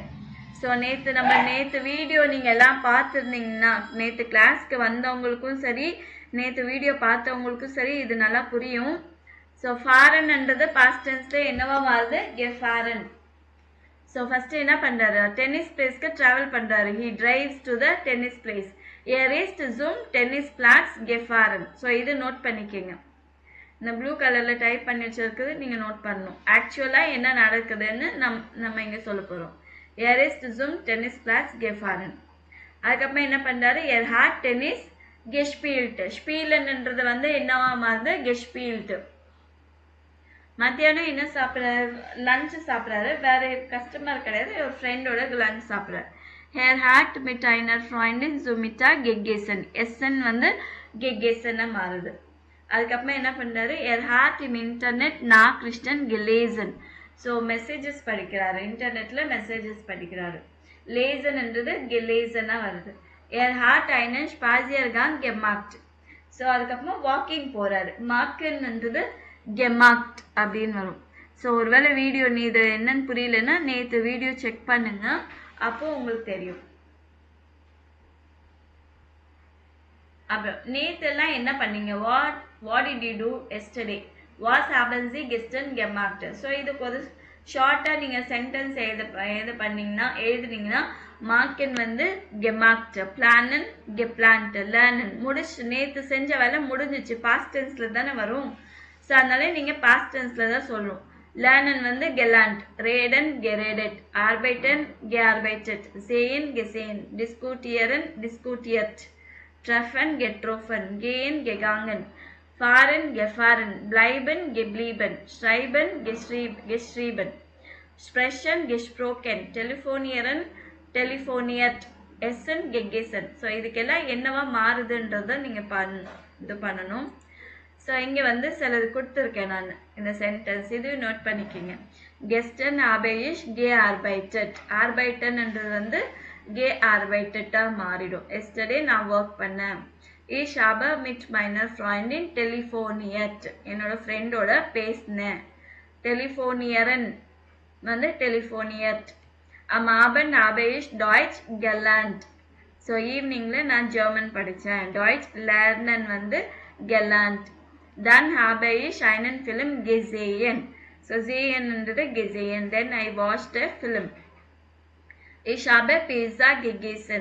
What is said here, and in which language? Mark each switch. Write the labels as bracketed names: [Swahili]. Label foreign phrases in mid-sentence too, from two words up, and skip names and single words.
[Tamil] ஸோ நேற்று வீடியோ நீங்கள் எல்லாம் பார்த்துருந்தீங்கன்னா, நேற்று கிளாஸ்க்கு வந்தவங்களுக்கும் சரி, நேற்று வீடியோ பார்த்தவங்களுக்கும் சரி இது நல்லா புரியும். ஸோ ஃபாரன்ன்றது பாஸ்ட் டென்ஸில் என்னவா மாறுது, கெஃபாரன். ஸோ ஃபஸ்ட்டு என்ன பண்ணுறாரு, [English] tennis placeக்கு [Tamil] ட்ராவல் பண்ணுறாரு. [English] He drives to the tennis place. [German] erst zum Tennisplatz gefahren. [Tamil] ஸோ இது நோட் பண்ணிக்கோங்க. இந்த ப்ளூ கலரில் டைப் பண்ணி வச்சிருக்குது, நீங்கள் நோட் பண்ணணும். ஆக்சுவலாக என்ன நடக்குதுன்னு நம்ம இங்கே சொல்ல போகிறோம். [German] erst zum Tennisplatz gefahren. [Tamil] அதுக்கப்புறம் என்ன பண்ணுறாரு, [German] hat Tennis gespielt. [Tamil] ஸ்பீலன்ன்றது வந்து என்னவா மாறுது, gespielt. மத்தியானம் என்ன சாப்பிட்றாரு, லஞ்சு சாப்பிட்றாரு. வேற கஸ்டமர் கிடையாது, ஒரு ஃப்ரெண்டோட லஞ்ச் சாப்பிட்றாரு. [German] hat mit einer Freundin zu Mittag gegessen. [Tamil] எஸ்என் வந்து gegessen மாறுது. அதுக்கப்புறம் என்ன பண்ணுறாரு, [German] hat im Internet Nachrichten gelesen. [Tamil] ஸோ மெசேஜஸ் படிக்கிறாரு, இன்டர்நெட்டில் மெசேஜஸ் படிக்கிறாரு. லேசன்ன்றது கெலேசனாக வருது. [German] hat einen Spaziergang gemacht. [Tamil] ஸோ அதுக்கப்புறமா வாக்கிங் போகிறாரு. மார்க்கன்ன்றது gemacht அப்படின்னு வரும். ஸோ ஒருவேளை வீடியோ நீ இது என்னன்னு புரியலன்னா நேற்று வீடியோ செக் பண்ணுங்க, அப்போ உங்களுக்கு தெரியும். அப்புறம் நேற்றெல்லாம் என்ன பண்ணீங்க, [English] what did you do yesterday? [German] Was haben Sie gestern gemacht? [Tamil] ஸோ இதுக்கு ஒரு ஷார்ட்டாக நீங்கள் சென்டென்ஸ் எழுதுனீங்கன்னா மார்க்கன் வந்து gemacht, [German] planen geplant, [Tamil] லேர்னன் முடிச்சு. நேற்று செஞ்ச வேலை முடிஞ்சிச்சு, [English] past tenseல் [Tamil] தானே வரும். ஸோ அதனால நீங்கள் [English] past tenseல் [Tamil] தான் சொல்லணும். [German] லேர்னன் வந்து gelernt, reden geredet, arbeiten gearbeitet, sehen gesehen, diskutieren diskutiert, treffen getroffen, gehen gegangen, fahren gefahren, bleiben geblieben, schreiben geschrieben, sprechen gesprochen, telefonieren telefoniert, essen gegessen. [Tamil] ஸோ இதுக்கெல்லாம் என்னவா மாறுதுன்றதை நீங்கள் இது பண்ணணும். ஸோ இங்கே வந்து சிலது கொடுத்துருக்கேன் நான் இந்த சென்டென்ஸ், இது நோட் பண்ணிக்கோங்க. [German] கெஸ்டன் habe ich gearbeitet. [Tamil] arbeitenன்றது வந்து gearbeitet-ஆக மாறிடும். எஸ்டர்டே நான் ஒர்க் பண்ணேன். [German] Ich habe mit meiner Freundin telefoniert. [Tamil] என்னோட ஃப்ரெண்டோட பேசினேன். telefonieren வந்து telefoniert. [German] Am Abend habe ich Deutsch gelernt. [Tamil] ஸோ ஈவினிங்கில் நான் ஜெர்மன் படித்தேன். [German] Deutsch lernen வந்து gelernt. Dann habe ich einen Film gesehen. ஸோ sehen-ன்றது gesehen. [English] Then I watched a film. [German] Ich habe Pizza gegessen.